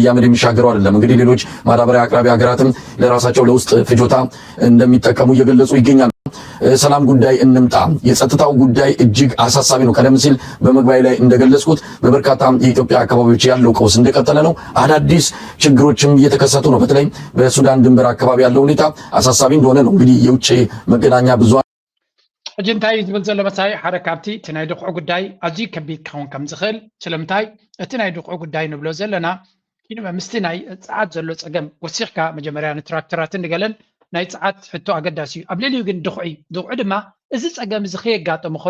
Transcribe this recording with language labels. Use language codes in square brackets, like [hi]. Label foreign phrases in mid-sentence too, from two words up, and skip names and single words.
[am] አህመድ የሚሻገረው አይደለም እንግዲህ ሌሎች ማዳበሪያ አቅራቢ ሀገራትም ለራሳቸው ለውስጥ ፍጆታ እንደሚጠቀሙ እየገለጹ ይገኛሉ ሰላም ጉዳይ እንምጣ የጸጥታው ጉዳይ እጅግ አሳሳቢ ነው ቀደም ሲል በመግባይ ላይ እንደገለጽኩት በበርካታ የኢትዮጵያ አካባቢዎች ያለው ቀውስ እንደቀጠለ ነው አዳዲስ ችግሮችም እየተከሰቱ ነው በተለይ በሱዳን ድንበር አካባቢ ያለው ሁኔታ አሳሳቢ እንደሆነ ነው እንግዲህ የውጭ መገናኛ ብዙሃን [ti] እጅንታይ ዝብል ዘሎ መሳይ ሓደ ካብቲ እቲ ናይ ድቑዑ ጉዳይ ኣዝዩ ከቢድ ክኸውን ከም ዝኽእል ስለምንታይ እቲ ናይ ድቑዑ ጉዳይ ንብሎ ዘለና ምስቲ ናይ ፀዓት ዘሎ ፀገም ወሲኽካ መጀመርያ ንትራክተራትን ንገለን ናይ ፀዓት ሕቶ ኣገዳሲ እዩ ኣብ ልዕሊኡ ግን ድቑዑ ድማ እዚ ፀገም እዚ ከየጋጠሞ ከሎ